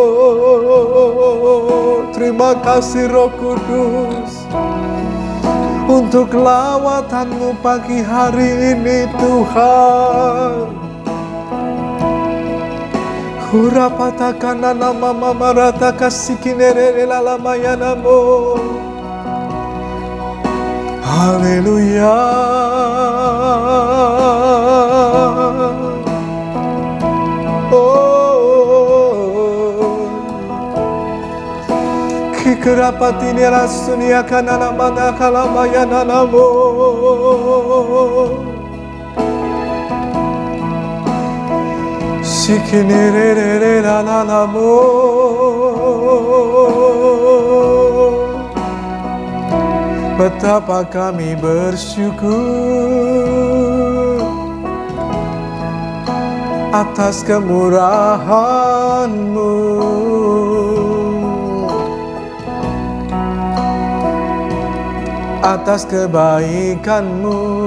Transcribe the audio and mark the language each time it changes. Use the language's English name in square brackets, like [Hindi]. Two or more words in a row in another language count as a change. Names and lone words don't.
[Indonesian] Terima kasih Roh Kudus untuk lawatan-Mu pagi hari ini Tuhan. Hurapatakana nama mama rata kasikinere lalamaya namo. Haleluya. Oh, kikerapatini rasunia kana nama kalamaya namo. Sikinerere la la la mo. Betapa kami bersyukur atas kemurahan-Mu, atas kebaikan-Mu.